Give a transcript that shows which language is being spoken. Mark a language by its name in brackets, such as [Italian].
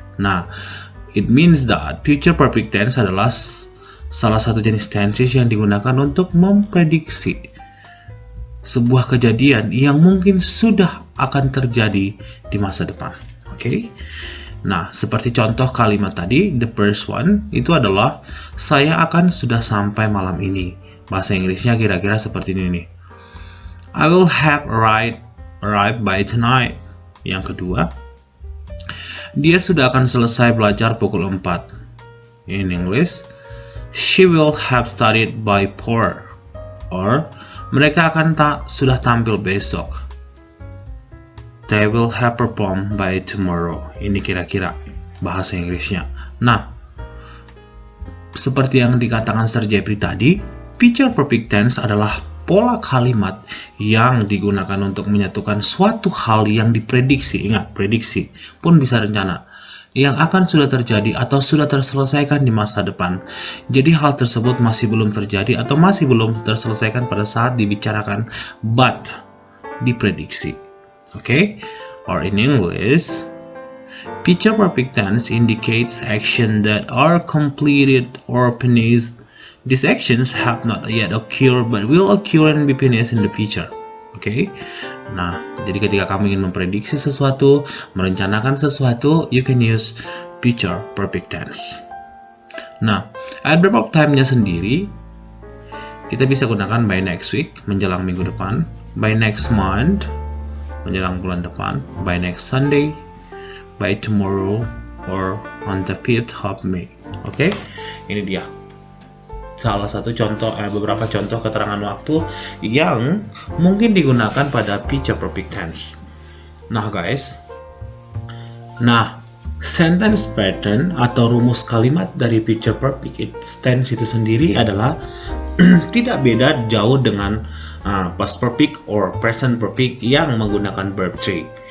[Indonesian] Nah, it means that future perfect tense adalah salah satu jenis tenses yang digunakan untuk memprediksi sebuah kejadian yang mungkin sudah akan terjadi di masa depan. Oke? Nah, seperti contoh kalimat tadi, the first one, itu adalah saya akan sudah sampai malam ini. Bahasa Inggrisnya kira-kira seperti ini nih. I will have arrived by tonight. Yang kedua, dia sudah akan selesai belajar pukul 4. [English] In English, she will have studied by 4. [Indonesian] Or, mereka akan sudah tampil besok. [English] They will have performed by tomorrow. [Indonesian] Ini kira-kira bahasa Inggrisnya. Nah, seperti yang dikatakan Sir Jeffrey tadi, future perfect tense adalah pola kalimat yang digunakan untuk menyatukan suatu hal yang diprediksi. Ingat, prediksi pun bisa rencana, yang akan sudah terjadi atau sudah terselesaikan di masa depan. Jadi hal tersebut masih belum terjadi atau masih belum terselesaikan pada saat dibicarakan, but diprediksi. Okay? [English] Or in English, future perfect tense indicates action that are completed or finished. These actions have not yet occurred but will occur and be finished in the future. Okay? [Indonesian] Nah, jadi ketika kamu ingin memprediksi sesuatu, merencanakan sesuatu, you can use future perfect tense. Nah, adverb of time-nya sendiri, kita bisa gunakan by next week, menjelang minggu depan, by next month, menjelang bulan depan, by next Sunday, by tomorrow, or on the 5th of May. Oke, ini dia salah satu contoh, beberapa contoh keterangan waktu yang mungkin digunakan pada future perfect tense. Nah guys, sentence pattern atau rumus kalimat dari future perfect tense itu sendiri adalah tidak beda jauh dengan past perfect or present perfect yang menggunakan verb 3.